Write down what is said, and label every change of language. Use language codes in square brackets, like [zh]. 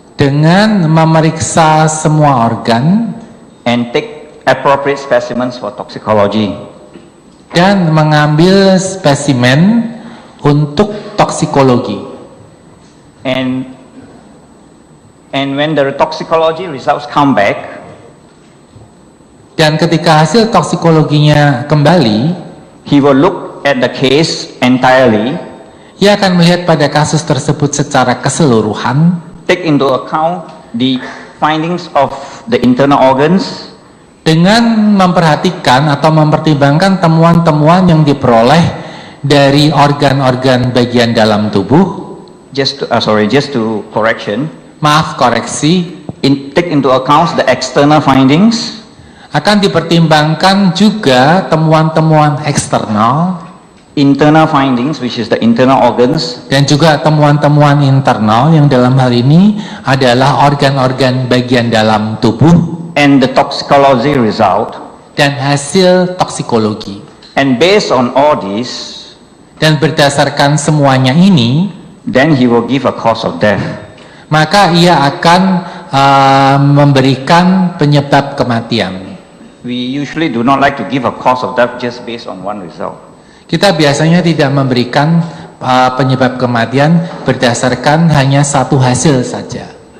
[id] dengan memeriksa semua organ [en] and take appropriate specimens for toxicology. [id] dan mengambil spesimen untuk toksikologi. [en] And when the toxicology results come back, [id] Dan ketika hasil toksikologinya kembali, [en] he will look at the case entirely, [id] ia akan melihat pada kasus tersebut secara keseluruhan, [en] take into account the findings of the internal organs, [id] dengan memperhatikan atau mempertimbangkan temuan-temuan yang diperoleh dari organ-organ bagian dalam tubuh. [en] just to correction, [id] Maaf, koreksi. [en] take into account the external findings, [id] Akan dipertimbangkan juga temuan-temuan eksternal [en] internal findings, which is the internal organs, [id] dan juga temuan-temuan internal yang dalam hal ini adalah organ-organ bagian dalam tubuh [en] and the toxicology result. [id] dan hasil toksikologi. [en] And based on all this, [id] Dan berdasarkan semuanya ini, [en] then he will give a cause of death. [id] maka ia akan memberikan penyebab kematian. [en] we usually do not like to give a cause of death just based on one result. [id] Kita biasanya tidak memberikan penyebab kematian berdasarkan hanya satu hasil saja.